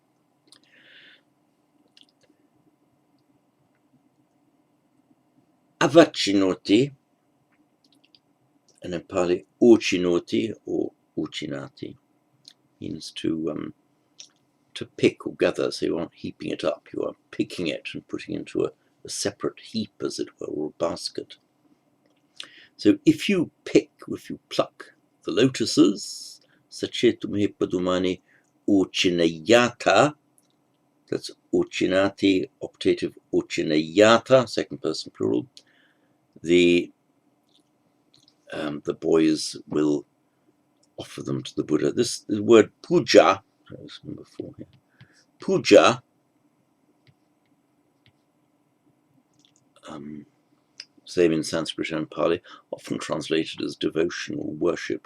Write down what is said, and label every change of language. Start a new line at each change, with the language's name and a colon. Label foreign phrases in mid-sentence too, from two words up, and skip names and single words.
English: Avachinoti, and in Pali, uchinoti or uchinati, means to pick or gather. So you aren't heaping it up, you are picking it and putting it into a separate heap, as it were, or a basket. So if you pluck the lotuses,
Pali: sachetumhe padumani uchinayata,
English: that's uchinati, optative uchinayata, second person plural, the boys will offer them to the Buddha. The word puja, that's number 4 here. Puja, same in Sanskrit and Pali, often translated as devotion or worship.